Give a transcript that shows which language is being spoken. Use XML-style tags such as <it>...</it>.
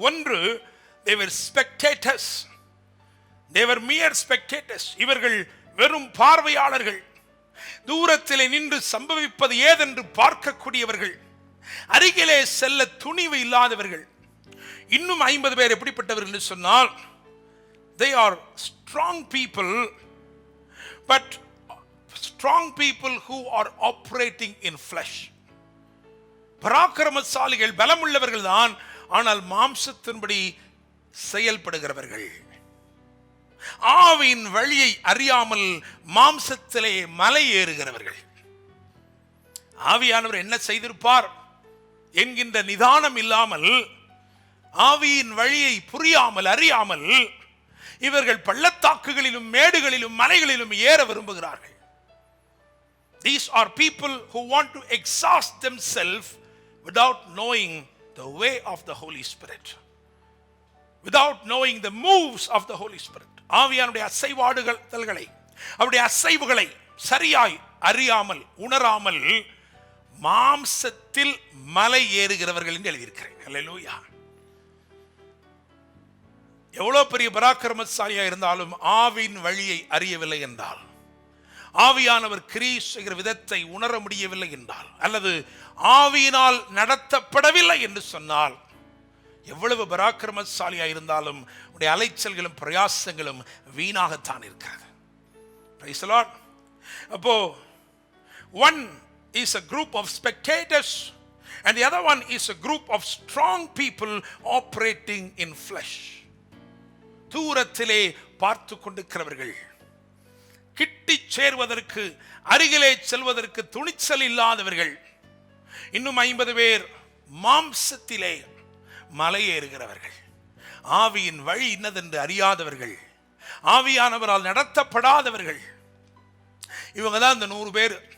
<en>ஒன்று, they were spectators, they were mere spectators.</en> <ta>இவர்கள் வெறும் பார்வையாளர்கள், தூரத்திலே நின்று சம்பவிப்பது ஏதென்று பார்க்கக்கூடியவர்கள், அருகிலே செல்ல துணிவு இல்லாதவர்கள். இன்னும் 50 பேர் எப்படிப்பட்டவர்கள் என்று சொன்னால்,</ta> <en>they are strong people, but strong people who are operating in flesh.</en> <ta>பராக்கிரமசாலிகள், பலமுள்ளவர்கள் தான், ஆனால் மாம்சத்தின்படி செயல்படுகிறவர்கள். ஆவியின் வழியை அறியாமல் மாம்சத்திலே மலை ஏறுகிறவர்கள். ஆவியானவர் என்ன செய்திருப்பார் என்கின்ற நிதானம் இல்லாமல், ஆவியின் வழியை புரியாமல் அறியாமல் இவர்கள் பள்ளத்தாக்குகளிலும் மேடுகளிலும் மலைகளிலும் ஏற விரும்புகிறார்கள்.</ta> <en>These are people who want to exhaust themselves without knowing the way of the Holy Spirit. without knowing the moves of the Holy Spirit.</en> <ta>ஆவியானுடைய அசைவாடுதல்களை, அவருடைய அசைவுகளை சரியாய் அறியாமல் உணராமல் மாம்சத்தில் மலை ஏறுகிறவர்கள் என்று எழுதியிருக்கிறேன். அல்லேலூயா. எவ்வளவு பெரிய பராக்கிரமசாலியா இருந்தாலும் ஆவியின் வழியை அறியவில்லை என்றால், ஆவியானவர் கிரியை செய்கிற விதத்தை உணர முடியவில்லை என்றால், அல்லது ஆவியினால் நடத்தப்படவில்லை என்று சொன்னால், எவ்வளவு பராக்கிரமசாலியா இருந்தாலும் உடைய அலைச்சல்களும் பிரயாசங்களும் வீணாகத்தான் இருக்கிறது.</ta> <en>Praise the Lord. அப்போ one is a group of spectators and the other one is a group of strong people operating in flesh.</en> <ta>தூரத்திலே பார்த்து கொண்டிருக்கிறவர்கள், கிட்டி சேர்வதற்கு, அருகிலே செல்வதற்கு துணிச்சல் இல்லாதவர்கள், இன்னும் 50 பேர் மாம்சத்திலே மலையேறுகிறவர்கள், ஆவியின் வழி இன்னதென்று அறியாதவர்கள், ஆவியானவரால் நடத்தப்படாதவர்கள். இவங்க தான் இந்த 100 பேர்.</ta>